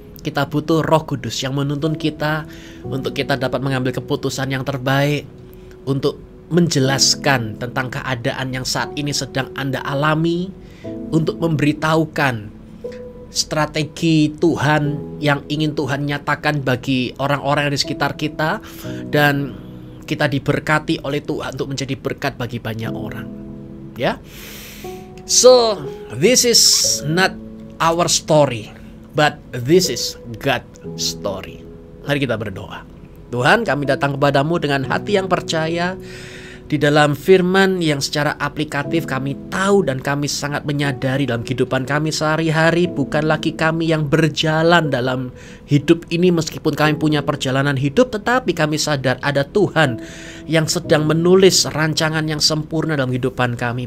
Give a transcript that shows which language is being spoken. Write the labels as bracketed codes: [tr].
[id] Kita butuh Roh Kudus yang menuntun kita untuk kita dapat mengambil keputusan yang terbaik, untuk menjelaskan tentang keadaan yang saat ini sedang Anda alami, untuk memberitahukan strategi Tuhan yang ingin Tuhan nyatakan bagi orang-orang di sekitar kita, dan kita diberkati oleh Tuhan untuk menjadi berkat bagi banyak orang. Ya. [en] So, this is not our story, but this is God's story. [id] Mari kita berdoa. Tuhan, kami datang kepadamu dengan hati yang percaya di dalam firman yang secara aplikatif kami tahu dan kami sangat menyadari dalam kehidupan kami sehari-hari. Bukan lagi kami yang berjalan dalam hidup ini meskipun kami punya perjalanan hidup, tetapi kami sadar ada Tuhan yang sedang menulis rancangan yang sempurna dalam kehidupan kami.